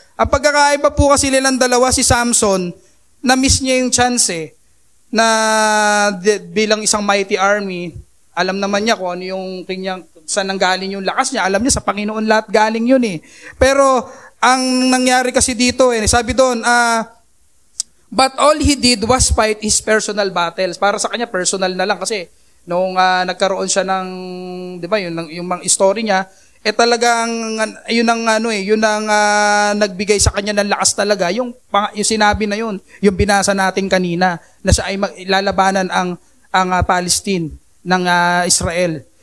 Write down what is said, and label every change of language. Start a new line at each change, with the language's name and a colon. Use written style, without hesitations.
Filipino: Ang pagkakaiba po kasi nilang dalawa, si Samson, na-miss niya yung chance na bilang isang mighty army, alam naman niya kung ano yung saan nanggaling yung lakas niya. Alam niya, sa Panginoon lahat galing yun eh. Pero, ang nangyari kasi dito, sabi doon,
English: but all he did was fight his personal battles.
Filipino: Para sa kanya, personal na lang kasi nung nagkaroon siya ng, di ba, yung mga story niya, talagang, yun ang nagbigay sa kanya ng lakas talaga, yung sinabi na yun, yung binasa natin kanina, na siya ay lalabanan ang Palestine ng Israel.